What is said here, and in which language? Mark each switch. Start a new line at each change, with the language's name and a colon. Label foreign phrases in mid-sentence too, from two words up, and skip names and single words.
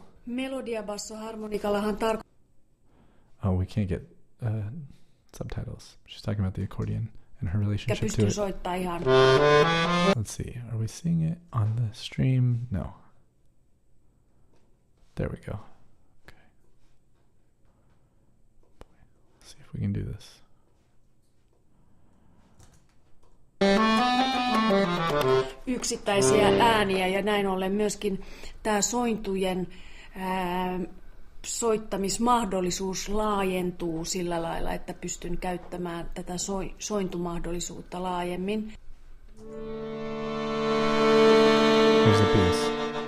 Finnish: Melodia basso harmonikallahan
English: Oh, we can't get subtitles. She's talking about the accordion and her relationship to it. Let's see. Are we seeing it on the stream? No. There we go. Okay. Let's see if we can do this.
Finnish: Yksittäisiä ääniä ja näin ollen myöskin tämä sointujen soittamismahdollisuus laajentuu sillä lailla, että pystyn käyttämään tätä sointumahdollisuutta laajemmin.
English: Here's the piece.